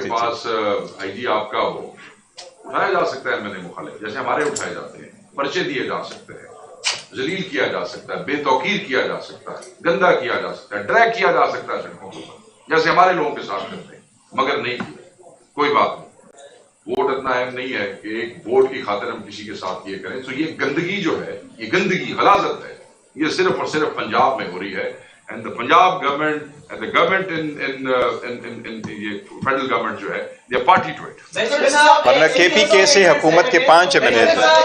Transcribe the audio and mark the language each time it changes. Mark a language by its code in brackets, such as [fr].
[ur] تھی، آپ کے پاس آئی جی آپ کا ہو، اٹھایا جا سکتا ہے ایم ایل اے مخالف، جیسے ہمارے اٹھائے جاتے ہیں، پرچے دیے جا سکتے ہیں، ذلیل کیا جا سکتا ہے، بے توقیر کیا جا سکتا ہے، گندا کیا جا سکتا ہے، ڈریگ کیا جا سکتا ہے سڑکوں کے اوپر، جیسے ہمارے لوگوں کے ساتھ کرتے ہیں، مگر نہیں کیا. کوئی بات نہیں، ووٹ اتنا اہم نہیں ہے کہ ایک ووٹ کی خاطر ہم کسی کے ساتھ یہ کریں. تو یہ گندگی جو ہے، یہ گندگی غلاظت ہے، یہ صرف اور صرف پنجاب میں ہو رہی ہے. [en] And the Punjab government and the government in یہ federal government [ur] جو ہے [en] they are party to it. [ur] ورنہ کے پی کے سے حکومت کے 5 ایم ایل اے تھے.